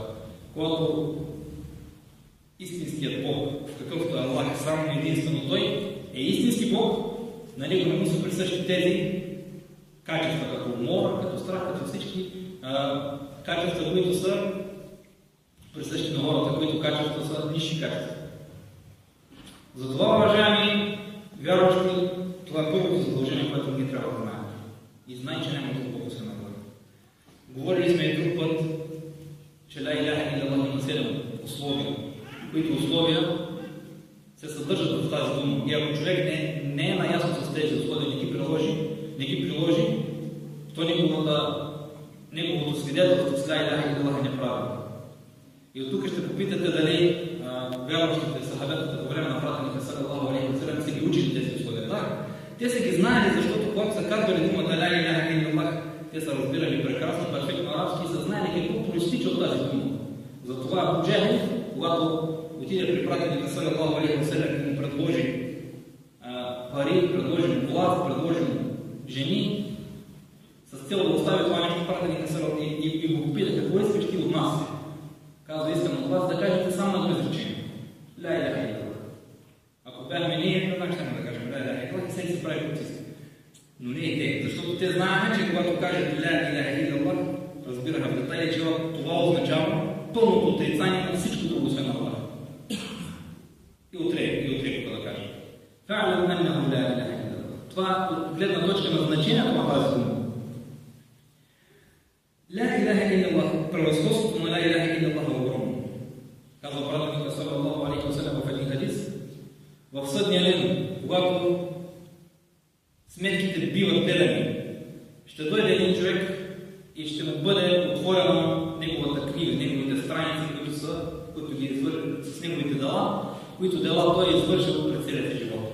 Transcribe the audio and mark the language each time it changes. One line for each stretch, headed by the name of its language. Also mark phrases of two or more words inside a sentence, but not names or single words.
Bulgarian: Когато истинският Бог, какъвто е Аллах, само единствено Той е истински Бог, на него не му са присъщи тези качества, като умора, като страх, като всички качества, които са присъщи на хората, които качества са нисши качества. Затова, уважаеми вярващи, това е първото задължение, което ние трябва да знаем. И знай, че няма друг Бог освен Аллах. Говорили сме и друг път, че
Arabic: لا إله إلا
Bulgarian: има 7 условия, които условия се съдържат в тази дума. И ако човек не е наясно с тези условия, не ги приложи, то неговото свидетелство с
Arabic: لا إله إلا
Bulgarian: е неправилно. И от тук ще попитате дали вярващите сахабетата по време на пратеника
Arabic: صلى الله عليه وسلم
Bulgarian: са ги учили тези условия. Да, те са ги знаели, защото когато са казвали думата
Arabic: لا إله إلا,
Bulgarian: те са разбирали прекрасно, перфектно арабски и са знаели какво произтича от тази дума. Затова Абу Джехл, когато отиде при пратеника
Arabic: صلى الله عليه وسلم
Bulgarian: и му предложи пари, предложи му власт, предложи му жени, с цел да остави това нещо пратеника саллаллаху и го попита: "Какво искаш ти от нас?" Казва: "Искам от вас да кажете само едно изречение.
Arabic: لا إله إلا."
Bulgarian: Ако бяхме ние, веднага ще да кажем
Arabic: لا إله إلا
Bulgarian: и всеки се прави каквото иска. Но не и те, защото те знаеха, че когато кажат
Arabic: لا إله إلا,
Bulgarian: разбираха в детайли, че това означава пълното отрицание на всичко друго освен Аллах. И отрекоха да кажем.
Arabic: فاعلم أنه لا إله إلا.
Bulgarian: Това от гледна точка на значението на тази дума.
Arabic: لا إله إلا,
Bulgarian: превъзходството на
Arabic: لا إله إلا
Bulgarian: е огромно. Казва пратеника
Arabic: صلى الله عليه وسلم
Bulgarian: в един хадис: в съдния ден, когато сметките биват гледани, ще дойде един човек и ще му бъде отворена неговата книга, неговите страници, които ги извършат с неговите дела, които дела той е извършил през целия си живот.